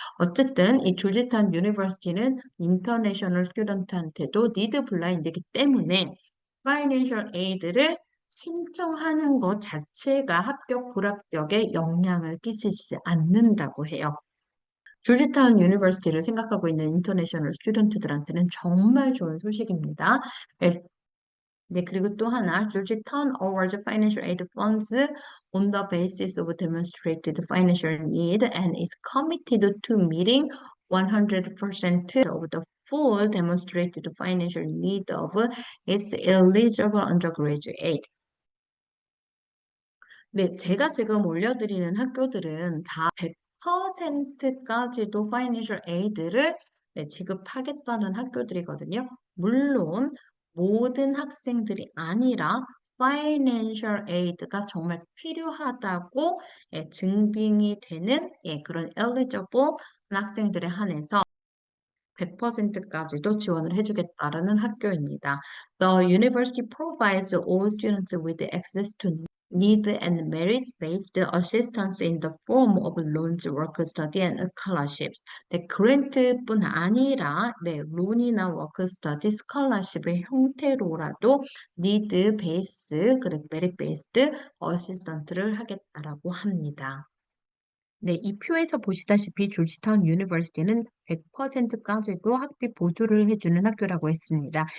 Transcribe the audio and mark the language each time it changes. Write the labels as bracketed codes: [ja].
[ko] 어쨌든 이 조지타운 유니버시티는 인터내셔널 스튜던트한테도 need 블라인드이기 때문에 [en] financial aid [ko] 를 신청하는 것 자체가 합격 불합격에 영향을 끼치지 않는다고 해요. 조지타운 유니버시티를 생각하고 있는 인터내셔널 스튜던트들한테는 정말 좋은 소식입니다. 네, 그리고 또 하나, [en] Georgetown awards financial aid funds on the basis of demonstrated financial need and is committed to meeting 100% of the full demonstrated financial need of its eligible undergraduate. [ko] 네, 제가 지금 올려드리는 학교들은 다 100%까지도 파이낸셜 에이드를 지급하겠다는 학교들이거든요. 물론 모든 학생들이 아니라 파이낸셜 에이드가 정말 필요하다고 증빙이 되는 그런 eligible 학생들에 한해서 100%까지도 지원을 해주겠다라는 학교입니다. [en] The university provides all students with access to need and merit-based assistance in the form of loans, work study, and scholarships. [ko] 네, 그랜트뿐 아니라 론이나 워크 스터디, 스칼러십의 형태로라도 need 베이스, 그리고 [en] merit based [ko] 어시스턴트를 하겠다라고 합니다. 네, 이 표에서 보시다시피 조지타운 유니버시티는 100%까지도 학비 보조를 해주는 학교라고 했습니다.